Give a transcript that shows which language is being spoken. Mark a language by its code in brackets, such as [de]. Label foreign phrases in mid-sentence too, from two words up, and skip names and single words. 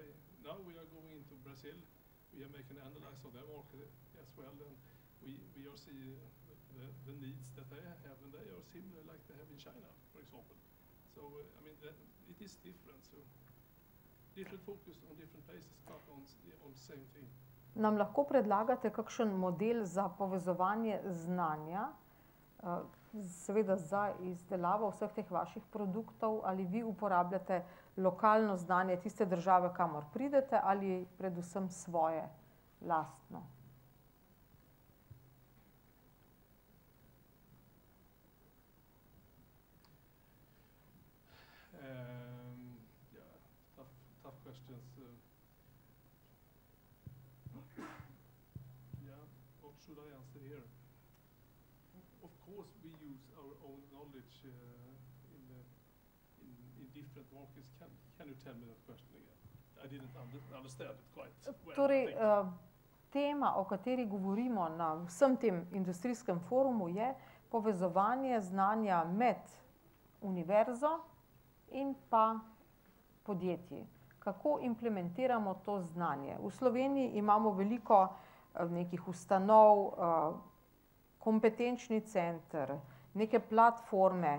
[en] Now we are going into Brazil. We are making an analysis of their market as well, and we are seeing the needs that they have, and they are similar like they have in China, for example. So, I mean, it is different. So, different focus on different places, but on the same thing. [sl] Nam lahko predlagate kakšen model za povezovanje znanja, seveda za izdelavo vseh teh vaših produktov, ali vi uporabljate lokalno znanje tiste države, kamor pridete, ali predvsem svoje lastno? [en] Tough questions. What should I answer here? Of course, we use our own knowledge in different markets. Can you tell me that question again? I didn't understand it quite well. [sl] Torej, tema, o kateri govorimo na vsem tem industrijskem forumu, je povezovanje znanja med univerzo in pa podjetji. Kako implementiramo to znanje? V Sloveniji imamo veliko nekih ustanov, kompetenčni center, neke platforme.